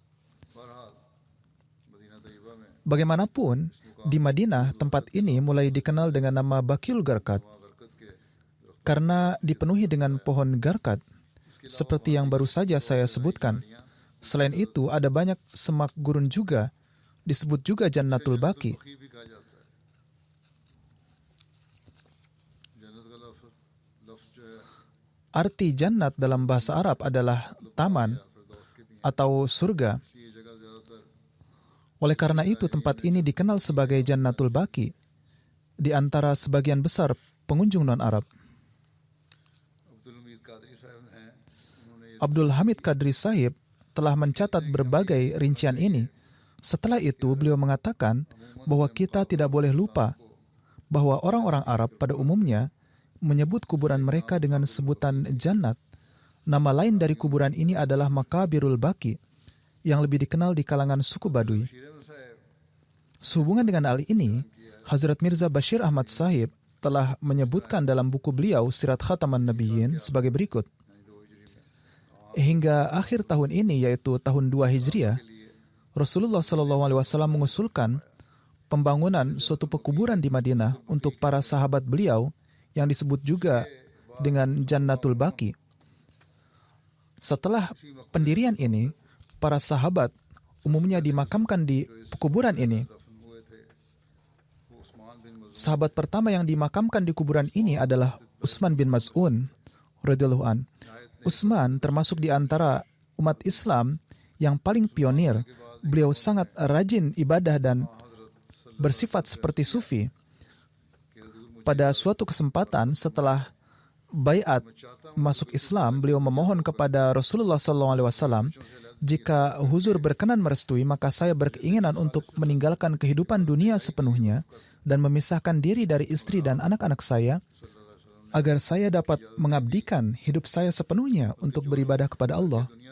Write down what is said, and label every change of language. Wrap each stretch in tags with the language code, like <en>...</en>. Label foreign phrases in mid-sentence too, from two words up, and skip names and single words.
<id>Bagaimanapun, di Madinah tempat ini mulai dikenal dengan nama Baqiul Gharqad karena dipenuhi dengan pohon Gharqad, seperti yang baru saja saya sebutkan. Selain itu, ada banyak semak gurun juga, disebut juga Jannatul Baqi.</id> <ur>بقیع بھی کہا جاتا ہے۔ جنت کا لفظ جو ہے</ur> <id>Arti jannat dalam bahasa Arab adalah taman</id> <ur>فردوس کے بھی ہیں,</ur> <id>atau surga.</id> <ur>اس لیے یہ جگہ زیادہ تر</ur> <id>Oleh karena itu, tempat ini dikenal sebagai Jannatul Baqi di antara sebagian besar pengunjung non-Arab.</id> <ur>عبدالحمید قادری صاحب ہیں، انہوں نے یہ</ur> <id>Abdul Hamid Kadri Sahib telah mencatat berbagai rincian ini. Setelah itu, beliau mengatakan bahwa kita tidak boleh lupa bahwa orang-orang Arab pada umumnya menyebut kuburan mereka dengan sebutan jannat. Nama lain dari kuburan ini adalah Makabirul Baqi, yang lebih dikenal di kalangan suku Baduy. शीर अहमद साहब Sehubungan dengan hal ini, Hazrat Mirza Bashir Ahmad Sahib telah menyebutkan dalam buku beliau Sirat Khataman Nabiyyin sebagai berikut. Hingga akhir tahun ini, yaitu tahun 2 Hijriah, Rasulullah SAW mengusulkan pembangunan suatu pekuburan di Madinah untuk para sahabat beliau yang disebut juga dengan Jannatul Baqi. Setelah pendirian ini, para sahabat umumnya dimakamkan di kuburan ini.</id> <ur>دفن ہوئے تھے، وہ عثمان بن مظعون</ur> <id>Sahabat pertama yang dimakamkan di kuburan ini adalah Utsman bin Maz'un</id> <ar>رضي الله عن.</ar> <id>Utsman termasuk di antara umat Islam yang paling pionir. Beliau sangat rajin ibadah dan bersifat seperti sufi. Pada suatu kesempatan setelah baiat masuk Islam, beliau memohon kepada Rasulullah SAW, jika huzur berkenan merestui, maka saya berkeinginan untuk meninggalkan kehidupan dunia sepenuhnya dan memisahkan diri dari istri dan anak-anak saya, agar saya dapat mengabdikan hidup saya sepenuhnya untuk beribadah kepada Allah.</id>